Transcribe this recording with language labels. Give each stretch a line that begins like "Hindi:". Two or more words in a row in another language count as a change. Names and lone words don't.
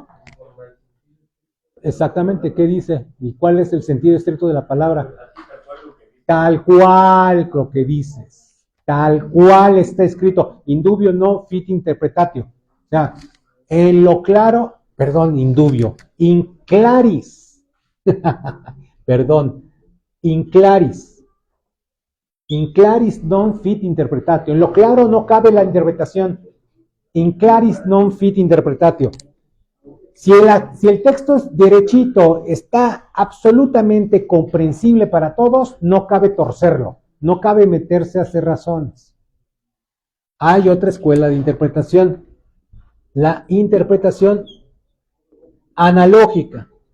Spanish: Exactamente, ¿qué dice? ¿Y cuál es el sentido estricto de la palabra? Tal cual lo que dices. Tal cual está escrito.
Latin: Indubio no fit interpretatio.
Spanish: O sea, en lo claro, perdón, indubio.
Latin: In claris. Perdón. In claris. In claris non fit interpretatio.
Spanish: En lo claro no cabe la interpretación.
Latin: In claris non fit interpretatio.
Spanish: Si el texto es derechito, está absolutamente comprensible para todos, no cabe torcerlo, no cabe meterse a hacer razones. Hay otra escuela de interpretación, la interpretación analógica.